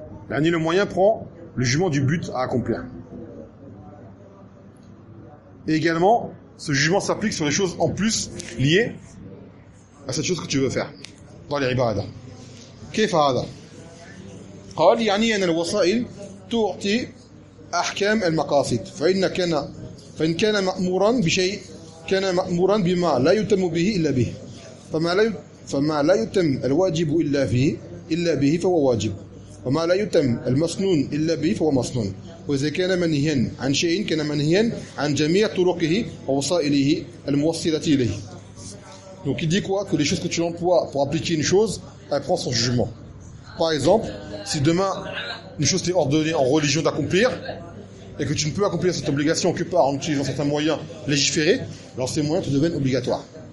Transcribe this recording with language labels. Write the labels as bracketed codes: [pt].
[fr] Le moyen prend le jugement du but à accomplir. Et également, ce jugement s'applique sur les choses en plus liées à cette chose que tu veux faire dans les ibadah. Kefahada. [ar] قال يعني أن الوسائل تعطي أحكام المقاصد فإن كان مأمورا بشيء كان مأمورا بما لا يتم به إلا به فما لا يتم الواجب إلا فيه إلا به فهو واجب وما لا يتم المسنون إلا به فهو مسنون وإذا كان منهيا عن شيء كان منهيا عن جميع طرقه ووسائله الموصلة إليه. [fr] Donc il dit quoi? Que les choses que tu emploies pour appliquer une chose, elle prend son jugement. Par exemple, si demain une chose t'est ordonnée en religion d'accomplir et que tu ne peux accomplir cette obligation que par en utilisant certains moyens légiférés, alors ces moyens te deviennent obligatoires.